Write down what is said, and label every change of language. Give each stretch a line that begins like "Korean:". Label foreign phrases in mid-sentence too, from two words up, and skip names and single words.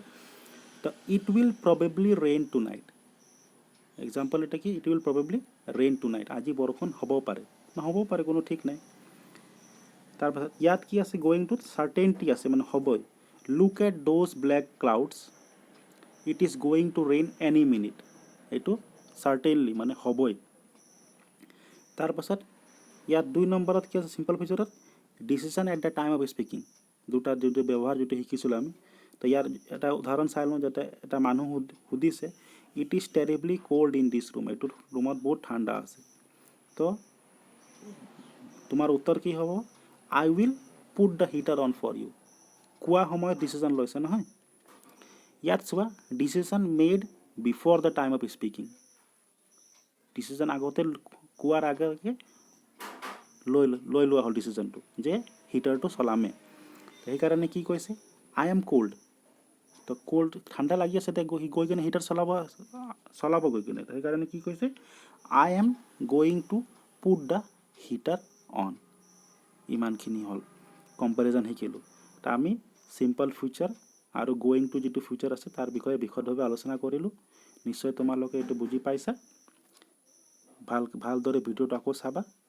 English: so it will probably rain to night.
Assamese: এক্সাম্পল এটা কি?
English: it will probably rain to night.
Assamese: আজি বৰষুণ হ'বও পাৰে নহ'বও পাৰে, কোনো ঠিক নাই। তাৰপাছত ইয়াত কি আছে? গোয়িংটোত চাৰ্টেইনটি আছে, মানে হ'বই।
English: look at those black clouds, it is going to rain any minute.
Assamese: এইটো চাৰ্টেইনলি, মানে হ'বই। তাৰপাছত ইয়াত 2 নম্বৰত কি আছে? চিম্পল ফিউচাৰত
English: decision at the time of speaking.
Assamese: দুটাৰ যিটো ব্যৱহাৰ যিটো শিকিছিলোঁ আমি, তো ইয়াৰ এটা উদাহৰণ চাই লওঁ। যাতে এটা মানুহ সুধিছে
English: it is terribly cold in this room.
Assamese: এইটো ৰুমত বহুত ঠাণ্ডা আছে। তো তোমাৰ উত্তৰ কি হ'ব?
English: I will put the heater on for you.
Assamese: কোৱা সময়ত ডিচিশ্যন লৈছে নহয়। ইয়াত চোৱা,
English: decision made before the time of speaking.
Assamese: ডিচিশ্যন আগতে কোৱাৰ আগে লৈ লোৱা হ'ল ডিচিশ্যনটো যে হিটাৰটো চলামে। সেইকাৰণে কি কৈছে?
English: I am cold.
Assamese: তো কোল্ড, ঠাণ্ডা লাগি আছে, এতিয়া গৈ কিনে হিটাৰ চলাব গৈ কিনে। সেইকাৰণে কি কৈছে?
English: I am going to put the heater on.
Assamese: ইমানখিনি হ'ল কম্পেৰিজন শিকিলোঁ। তো আমি
English: simple future
Assamese: আৰু
English: going to
Assamese: যিটো ফিউচাৰ আছে তাৰ বিষয়ে বিশদভাৱে আলোচনা কৰিলোঁ। নিশ্চয় তোমালোকে এইটো বুজি পাইছা। ভালদৰে ভিডিঅ'টো আকৌ চাবা।